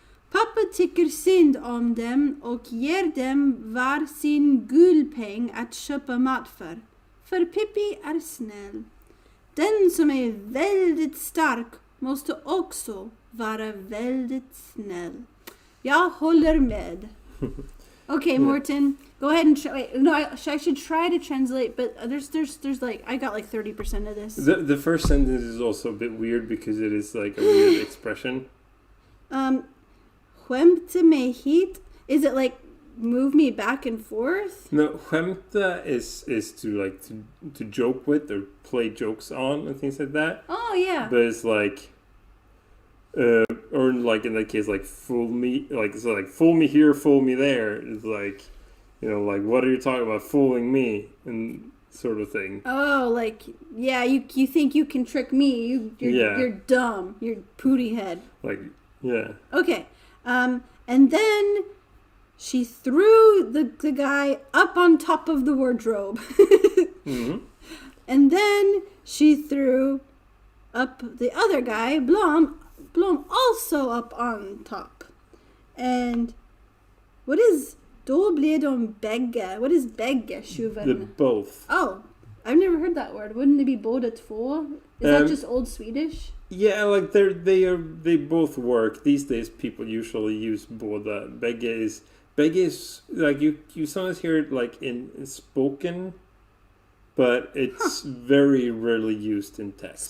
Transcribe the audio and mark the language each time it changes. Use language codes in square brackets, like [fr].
[sv] Pappa tycker synd om dem och ger dem var sin guldpeng att köpa mat för Pippi är snäll. Den som är väldigt stark måste också vara väldigt snäll. Jag håller med. [en] Okay, Morten, go ahead and I should try to translate, but there's I got 30% of this. The first sentence is also a bit weird because it is a weird expression. [sv] Skämte mig hit. [en] Is it move me back and forth? No, skämta is to joke with or play jokes on and things like that. Oh yeah. But it's Or like in that case, like fool me, like so, like fool me here, fool me there. It's like, like what are you talking about, fooling me, and sort of thing. Oh, like you think you can trick me? You're dumb. You're pooty head. Like yeah. Okay, and then she threw the guy up on top of the wardrobe, Mm-hmm. and then she threw up the other guy, Blom also up on top. And what is [sv] då blev de bägge? [en] What is [sv] bägge tjuven? [en] The both. Oh, I've never heard that word. Wouldn't it be [sv] båda två? [en] Is that just old Swedish? Yeah, like they both work. These days people usually use båda. Bägge is like you sometimes hear it like in spoken, but it's very rarely used in text.